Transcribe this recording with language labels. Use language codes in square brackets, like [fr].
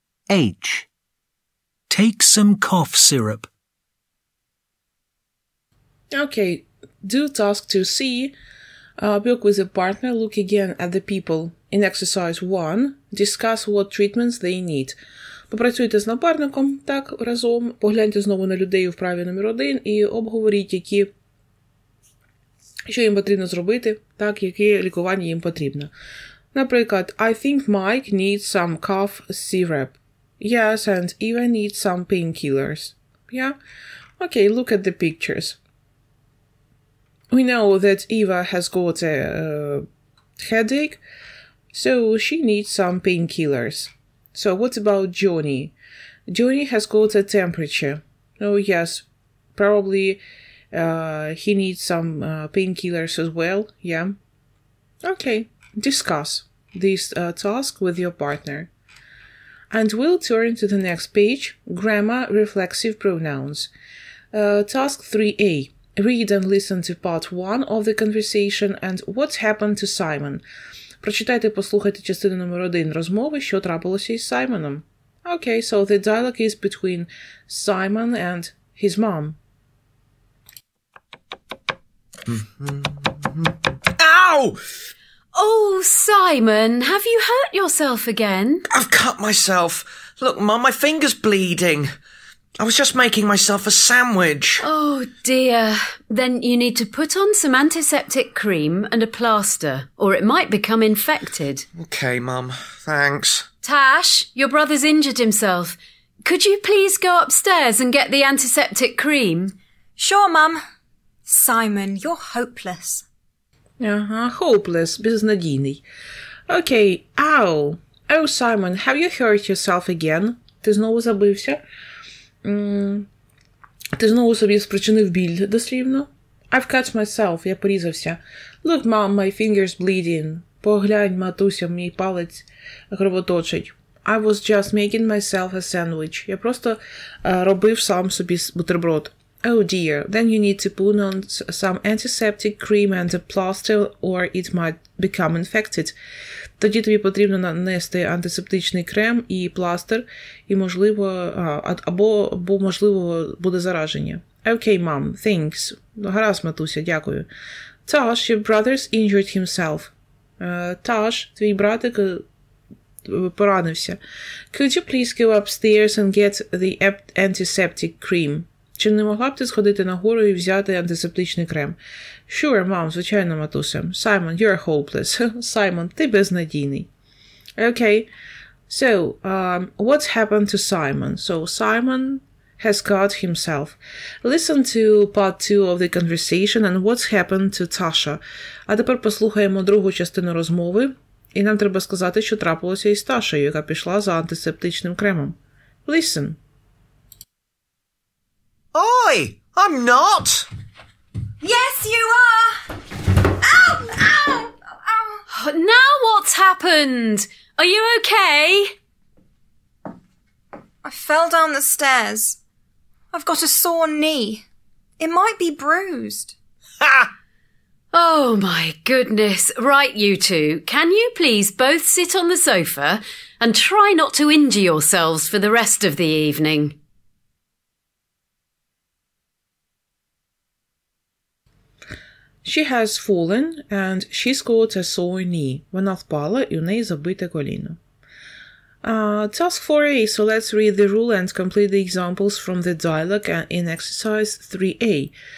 [en] H. Take some cough syrup. Okay, do task 2C. Work with a partner. Look again at the people in exercise 1. Discuss what treatments they need. [uk] Попрацюйте з напарником, так, разом. Погляньте знову на людей у вправі номер 1 і обговоріть, що їм потрібно зробити, так, яке лікування їм потрібно. [en] Наприклад, I think Mike needs some cough syrup. Yes, and Eva needs some painkillers. Yeah? Okay, look at the pictures. We know that Eva has got a headache, so she needs some painkillers. So what about Johnny? Johnny has got a temperature. Oh yes, probably he needs some painkillers as well. Yeah. Okay, discuss this task with your partner. And we'll turn to the next page, grammar reflexive pronouns. Task 3A. Read and listen to part 1 of the conversation and what happened to Simon. [uk] Прочитайте і послухайте частину номер 1 розмови, що трапилося із Саймоном. [en] Okay, so the dialogue is between Simon and his mom. Ow! Oh, Simon, have you hurt yourself again? I've cut myself. Look, Mum, my finger's bleeding. I was just making myself a sandwich. Oh, dear. Then you need to put on some antiseptic cream and a plaster, or it might become infected. Okay, Mum. Thanks. Tash, your brother's injured himself. Could you please go upstairs and get the antiseptic cream? Sure, Mum. Simon, you're hopeless. [uk] Ага, hopeless, безнадійний. [en] Okay, ow. Oh, Simon, have you hurt yourself again? [uk] Ти знову забився? Ти знову собі спричинив біль, дослівно? [en] I've cut myself, [uk] я порізався. [en] Look, Mom, my finger's bleeding. [uk] Поглянь, матуся, мій палець кровоточить. [en] I was just making myself a sandwich. [uk] Я просто робив сам собі бутерброд. [en] Oh dear, then you need to put on some antiseptic cream and a plaster or it might become infected. [uk] Тоді тобі потрібно нанести антисептичний крем і пластир, і можливо, або можливо буде зараження. [en] Okay, mom, thanks. [uk] Гаразд, матуся, дякую. [en] Tosh, your brother's injured himself. [uk] Tosh, твій братик поранився. [en] Could you please go upstairs and get the antiseptic cream? [uk] Чи не могла б ти сходити нагору і взяти антисептичний крем? [en] Sure, mom, [uk] звичайно, матуся. [en] Simon, you're hopeless. [uk] Simon, ти безнадійний. [en] Okay, so, what's happened to Simon? So, Simon has cut himself. Listen to part 2 of the conversation and what's happened to Tasha. [uk] А тепер послухаємо другу частину розмови, і нам треба сказати, що трапилося із Ташею, яка пішла за антисептичним кремом. [en] Listen. Oi! I'm not! Yes, you are! Ow! Ow! Ow! Now what's happened? Are you okay? I fell down the stairs. I've got a sore knee. It might be bruised. Ha! Oh my goodness. Right, you two. Can you please both sit on the sofa and try not to injure yourselves for the rest of the evening? She has fallen and she's got a sore knee. [uk] Вона впала і у неї забите коліно. [en] Task 4a, so let's read the rule and complete the examples from the dialogue in exercise 3a.